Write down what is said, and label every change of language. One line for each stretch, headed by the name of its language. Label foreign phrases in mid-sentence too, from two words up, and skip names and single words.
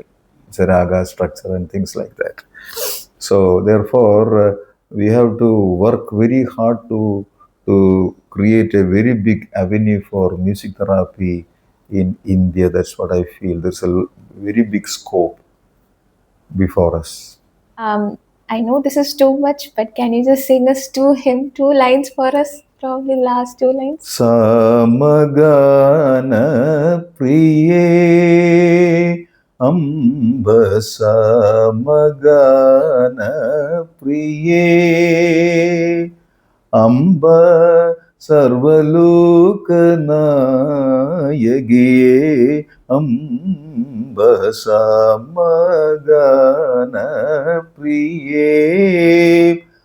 English: It's a raga structure and things like that. So therefore, we have to work very hard to create a very big avenue for music therapy in India. That's what I feel. There's a very big scope before us. I know this is too much, but can you just sing us two lines for us? Probably last two lines.
Sanskrit: Samagana priye amba samagana priye amba sarvalokanayagiye amba samagana priye